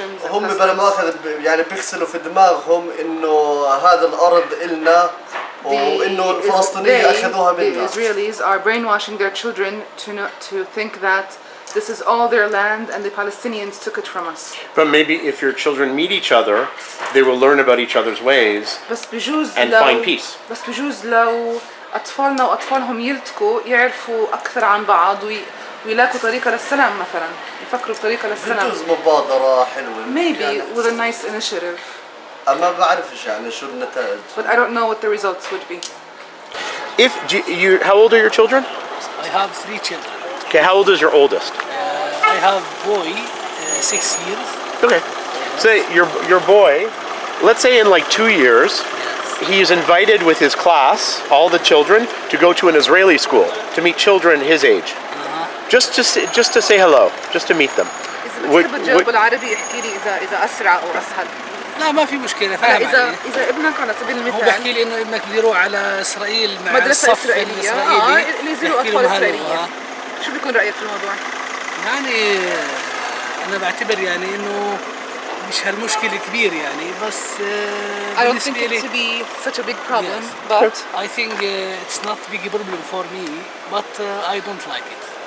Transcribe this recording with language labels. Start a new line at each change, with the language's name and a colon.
Arabic: هم بلا مؤاخذة يعني بيغسلوا في دماغهم إنه هذا الأرض إلنا وإنه الفلسطينيين أخذوها منا.
English: The Israelis are brainwashing their children to think that this is all their land and the Palestinians took it from us. But maybe if your children meet each other, they will learn about each other's ways and find peace.
Arabic: بس بجوز لو أطفالنا وأطفالهم يلتقوا يعرفوا أكثر عن بعض ويلاقوا طريقة للسلام مثلا، يفكروا بطريقة للسلام. بجوز مبادرة حلوة.
English: Maybe
Arabic: يعني
English: with a nice initiative.
Arabic: ما بعرفش يعني شو النتائج.
English: But I don't know what the results would be. If how old are your children? I have 3 children. Okay, how old is your oldest? I have boy, 6 years. Okay. Say your boy, let's say in like 2 years, he's invited with his class, all the children, to go to an Israeli school to meet children his age. Just to say hello, just to meet them.
Arabic: إذا بتحب تجاوب بالعربي احكي لي إذا أسرع أو أسهل. لا ما في مشكلة فاهم إذا ابنك على سبيل المثال هو بحكي لي إنه ابنك بده يروح على إسرائيل مع مدرسة الصف إسرائيلية الإسرائيلي اللي يزوروا أطفال إسرائيليين. شو بيكون رأيك في الموضوع؟ يعني أنا بعتبر يعني إنه مش هالمشكلة كبير يعني بس
English: I don't think it to be such a big problem, but I think it's not big problem for me, but I don't like it.